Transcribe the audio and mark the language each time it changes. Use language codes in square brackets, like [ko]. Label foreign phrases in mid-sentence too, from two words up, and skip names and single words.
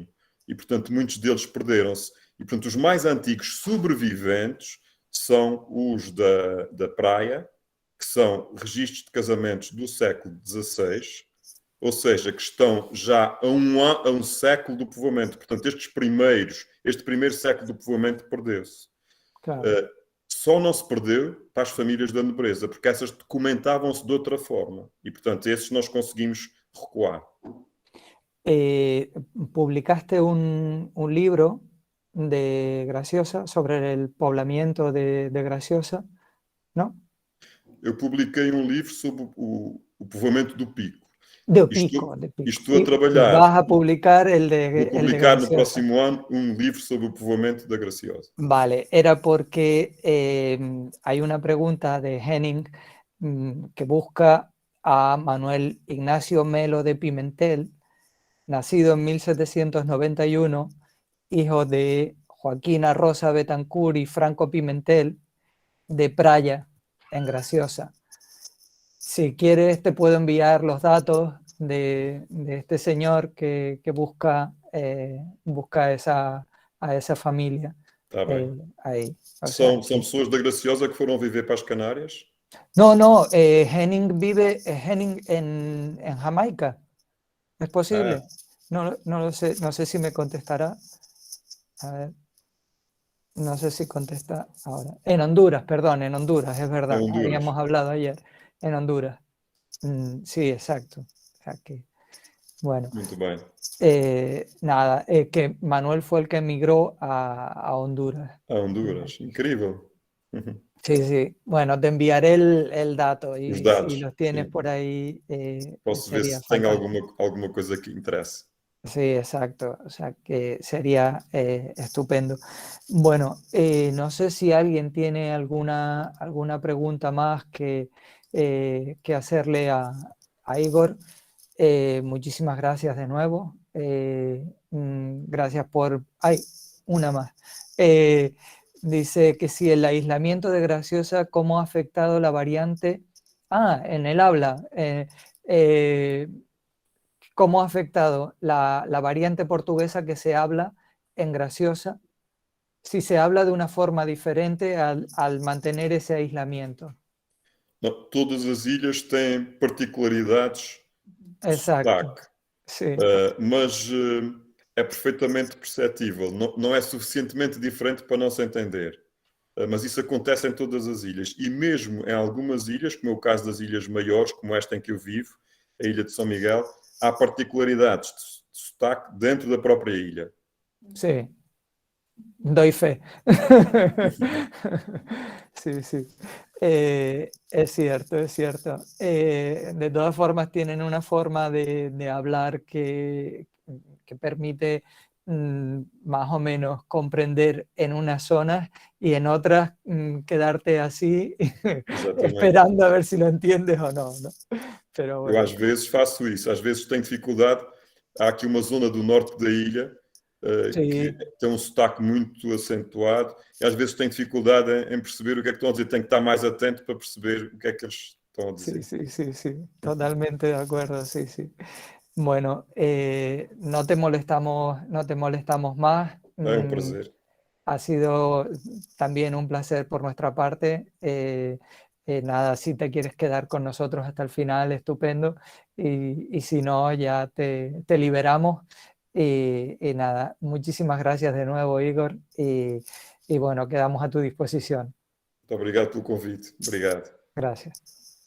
[pt] E, portanto, muitos deles perderam-se. E, portanto, os mais antigos sobreviventes são os da Praia, que são registros de casamentos do século XVI, ou seja, que estão já a um século do povoamento. Portanto, este primeiro século do povoamento perdeu-se. Claro. Só não se perdeu para as famílias da nobreza, porque essas documentavam-se de outra forma. E, portanto, esses nós conseguimos recuar. [es] Publicaste un libro de Graciosa sobre el poblamiento de Graciosa, ¿no? [pt] Eu publiquei um livro sobre o povoamento do Pico. De Pico. E estou a trabalhar. [es] Vas a publicar el de [pt] Vou [es] el de [pt] publicar no Graciosa. próximo ano um livro sobre o povoamento da Graciosa. [es] Vale, era porque hay una pregunta de Henning que busca a Manuel Ignacio Melo de Pimentel, nacido en 1791, hijo de Joaquina Rosa Betancourt y Franco Pimentel, de Praia, en Graciosa. Si quieres, te puedo enviar los datos de este señor que busca a esa familia. [pt] Está bem. [es] Ahí. [pt] São pessoas da Graciosa que foram viver para as Canárias? [es] No, Henning vive en Jamaica. ¿Es posible? No lo sé, no sé si me contestará. A ver. No sé si contesta ahora. En Honduras, perdón, en Honduras, es verdad. En Honduras. Habíamos hablado ayer. En Honduras. Sí, exacto. O sea que, bueno. [pt] Muito bem. [es] Nada, que Manuel fue el que emigró a Honduras. [pt] A Honduras, incrível. [es] Sí. Bueno, te enviaré el dato y [pt] Os dados, [es] si los tienes [pt] sim. [es] por ahí. [pt] Posso ver [es] sería [pt] se tem [es] fantástico. [pt] alguma coisa que interesse. [es] Sí, exacto. O sea que sería estupendo. Bueno, no sé si alguien tiene alguna pregunta más que hacerle a Igor. Muchísimas gracias de nuevo. Gracias por... ¡Ay! Una más. Dice que si el aislamiento de Graciosa, ¿cómo ha afectado la variante? En el habla. ¿Cómo ha afectado la variante portuguesa que se habla en Graciosa? Si se habla de una forma diferente al mantener ese aislamiento. [pt] Não, todas as ilhas têm particularidades de [es] Exacto. [pt] sotaque, [es] Sí. [pt] mas é perfeitamente perceptível. Não é suficientemente diferente para não se entender. Mas isso acontece em todas as ilhas. E mesmo em algumas ilhas, como é o caso das ilhas maiores, como esta em que eu vivo, a ilha de São Miguel, há particularidades de sotaque dentro da própria ilha. [es] Sí, doy fe. Sí. Es cierto. De todas formas, tienen una forma de hablar que permite más o menos comprender en unas zonas y en otras quedarte así esperando a ver si lo entiendes o no. Pero bueno. [pt] Eu às vezes faço isso, às vezes tenho dificuldade. Há aqui uma zona do norte da ilha que tem um sotaque muito acentuado e às vezes tenho dificuldade em perceber o que é que estão a dizer. Tenho que estar mais atento para perceber o que é que eles estão a dizer. [es] Sí, totalmente de acuerdo, sí. Bueno, no te molestamos más. [pt] É um prazer. [es] Ha sido también un placer por nuestra parte. Nada, si te quieres quedar con nosotros hasta el final, estupendo. Y si no, ya te liberamos. Y nada, muchísimas gracias de nuevo, Igor. Y bueno, quedamos a tu disposición. [pt] Muito obrigado pelo convite. Obrigado. [es] Gracias.